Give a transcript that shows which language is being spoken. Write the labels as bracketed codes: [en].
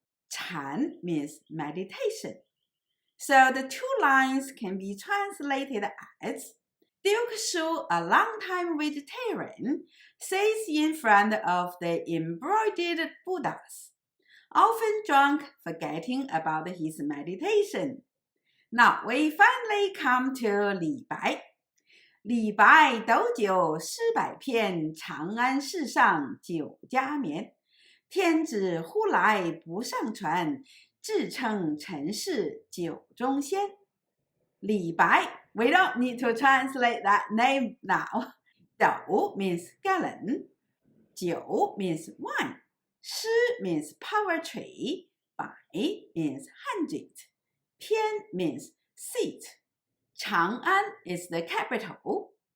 [en] Chan means meditation. So the two lines can be translated as Duke Shu, a longtime vegetarian, sits in front of the embroidered Buddhas, often drunk, forgetting about his meditation. Now we finally come to Li Bai. [zh] 李白斗酒诗百篇，长安市上酒家眠。天子呼来不上船，自称臣是酒中仙。 [en] 李白 we don't need to translate that name now. 斗 means gallon. 酒 means wine. 诗 means poetry. 百 means 100. 篇 means seat. Chang'an is the capital.